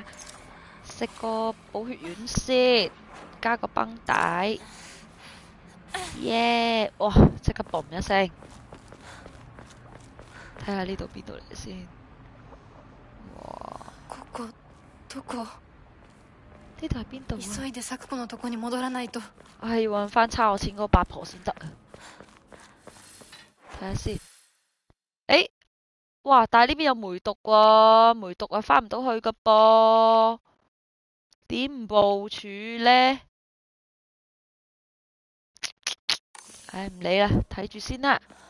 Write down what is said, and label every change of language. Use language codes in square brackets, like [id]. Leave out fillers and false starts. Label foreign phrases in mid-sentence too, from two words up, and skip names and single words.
[yue] 食個補血丸先，加個繃帶，耶！哇，即刻嘣一聲，睇下呢度邊度嚟先。哇！ [ja] どこ？ [yue] 呢度係邊度啊？ [ja] 急いで咲子のとこに戻らないと。 [yue] 我係要揾翻差我錢嗰個八婆先得啊！睇下先。哇！但係呢邊有梅毒喎，梅毒啊，翻唔到去噶噃，點部署呢？唉，唔理啦，睇住先啦。